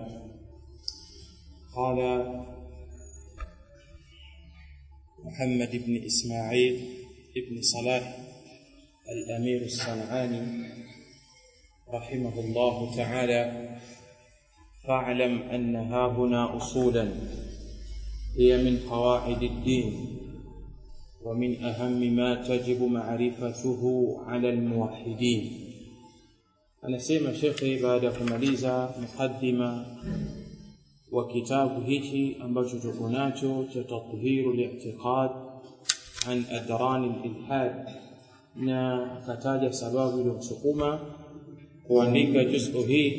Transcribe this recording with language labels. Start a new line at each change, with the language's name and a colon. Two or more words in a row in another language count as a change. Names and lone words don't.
Arabic: قال محمد بن إسماعيل ابن صلاح الأمير الصنعاني رحمه الله تعالى: فاعلم أن هاهنا أصولا هي من قواعد الدين ومن أهم ما تجب معرفته على الموحدين.
Swahili: anasema shekhi baada ya kumaliza mukaddima wa kitabu hichi ambacho tuko nacho cha tathiru al-i'tiqad an adran al-ilhad, na kataja sababu iliyomsukuma kuandika juz'u hii.